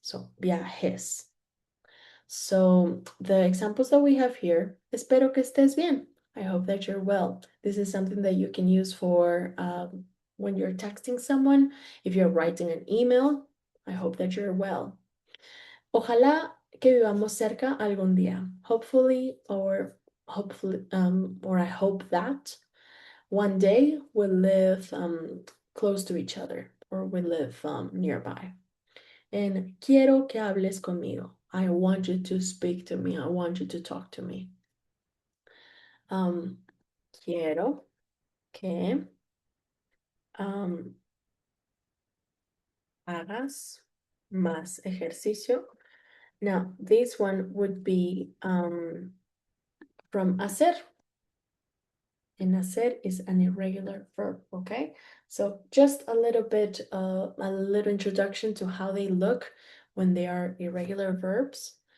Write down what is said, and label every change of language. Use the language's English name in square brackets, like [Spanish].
[English] So viajes. So the examples that we have here, espero que estés bien. I hope that you're well. This is something that you can use for when you're texting someone. If you're writing an email, I hope that you're well. [Spanish] Ojalá que vivamos cerca algún día. [English] Hopefully, or I hope that one day we'll live close to each other or we live nearby. [Spanish] And quiero que hables conmigo. [English] I want you to speak to me. I want you to talk to me. [Spanish] Quiero que hagas más ejercicio. [English] Now, this one would be from hacer. And hacer is an irregular verb, okay? So just a little bit, a little introduction to how they look when they are irregular verbs.